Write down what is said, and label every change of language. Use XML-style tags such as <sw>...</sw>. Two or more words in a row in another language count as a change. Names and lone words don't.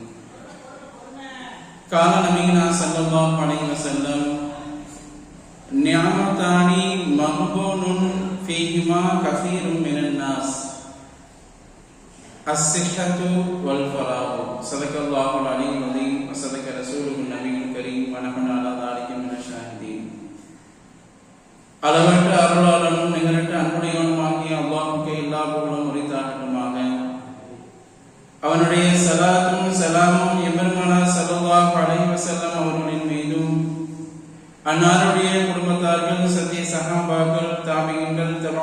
<ar>قال نبينا صلى الله عليه وسلم نعمتان مغبون فيهما كثير من الناس الصحة والفراغ صدق الله العلي العظيم وصدق رسوله النبي الكريم ونحن على ذلك من الشاهدين</ar> <ta>அளவற்ற அருளாளனும் நிகரற்ற அன்புடையவனுமாகிய அல்லாஹ்வுக்கே எல்லா புகழும் உரித்தாகட்டுமாக. அவனுடைய ஸலாத்தும் ஸலாமும் எம்பெருமானார்</ta> <ar>صلى الله عليه وسلم</ar> <ta>அவர்களின் மீதும் அன்னாருடைய குடும்பத்தார்கள் சத்திய சஹாபாக்கள் தாபியீன்கள் தபா</ta>